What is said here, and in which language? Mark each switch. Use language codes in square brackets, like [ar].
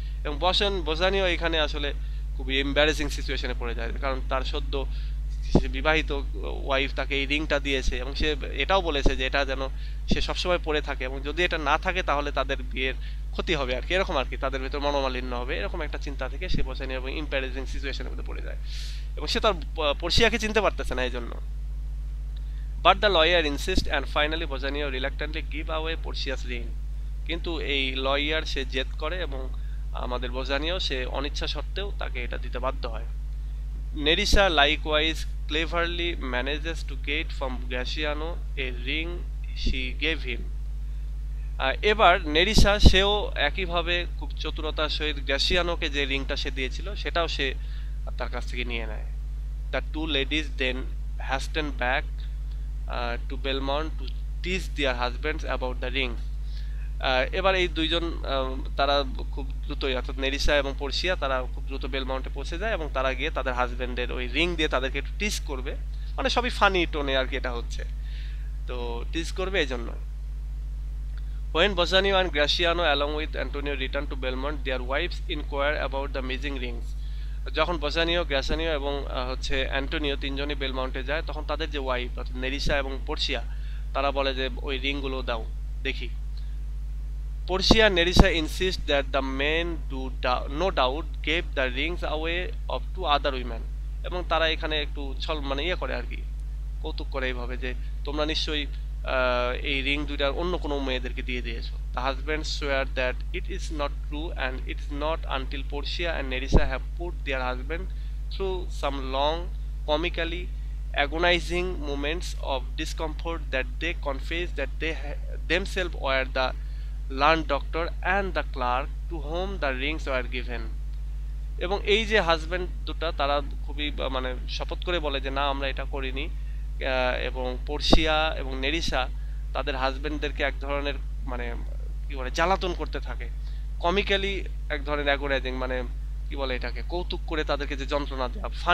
[bn] এবং বসানিও এখানে আসলে খুবই এম্বারেসিং সিচুয়েশনে পড়ে যায়, কারণ তার সদ্য বিবাহিত ওয়াইফ তাকে এই রিংটা দিয়েছে এবং সে এটাও বলেছে যে এটা যেন সে সবসময় পরে থাকে, এবং যদি এটা না থাকে তাহলে তাদের বিয়ের ক্ষতি হবে আর কি, এরকম আর কি, তাদের ভেতর মনোমালিন্য হবে, এরকম একটা চিন্তা থেকে সে বসানিও এবং এম্বারেসিং সিচুয়েশনের মধ্যে পড়ে যায় এবং সে তার পর্ষিয়াকে চিনতে পারতেছে না এই জন্য। [en] But the lawyer insists and finally Bassanio reluctantly give away Portia's ring. [bn] কিন্তু এই লয়ার সে জেদ করে এবং আমাদের বজানিও সে অনিচ্ছা সত্ত্বেও তাকে এটা দিতে বাধ্য হয়। [en] Nerissa likewise cleverly manages to get from Graciano a ring she gave him. [bn] এবার নেরিসা সেও একইভাবে খুব চতুরতার সহিত গ্রাসিয়ানোকে যে রিংটা সে দিয়েছিল সেটাও সে তার কাছ থেকে নিয়ে নেয়। [en] The two ladies then hasten back to Belmont to tease their husbands about the ring. [bn] এবার এই দুইজন তারা খুব দ্রুতই, অর্থাৎ নেরিসা এবং পর্ষিয়া, তারা খুব দ্রুত বেলমাউন্টে পৌঁছে যায় এবং তারা গিয়ে তাদের হাজব্যান্ডের ওই রিং দিয়ে তাদেরকে একটু টিজ করবে, মানে সবই ফানি টোনে আর কি এটা হচ্ছে, তো টিজ করবে এই জন্য। [en] When Bassanio and Graciano along with Antonio return to Belmont, their wives inquire about the missing rings. [bn] যখন বসানিও, গ্রাসানিও এবং হচ্ছে অ্যান্টোনিও তিনজনই বেলমাউন্টে যায়, তখন তাদের যে ওয়াইফ অর্থাৎ নেরিসা এবং পর্ষিয়া তারা বলে যে ওই রিংগুলো দাও দেখি। পর্ষিয়া Nerissa [en] insist that the men do no doubt gave the rings away of to other women, [bn] এবং তারা এখানে একটু মানে ইয়ে করে আর কি, কৌতুক করে এইভাবে যে তোমরা নিশ্চয়ই এই রিং দুইটা অন্য কোনো মেয়েদেরকে দিয়ে দিয়েছো। [en] The husbands swear that it is not true and it is not until Portia and Nerissa have put their husband through some long, comically agonizing moments of discomfort that they confess that they themselves were the learned doctor and the clerk to whom the rings were given. [bn] এবং এই যে husband দুটা তারা খুবই মানে শপথ করে বলে যে না আমরা এটা করিনি, এবং পর্ষিয়া এবং নেরিসা তাদের হাজব্যান্ডদেরকে এক ধরনের মানে কি বলে জ্বালাতন করতে থাকে, কমিক্যালি এক ধরনের অ্যাগোনাইজিং, মানে কি বলে এটাকে, কৌতুক করে তাদেরকে যে যন্ত্রণা দেয়া,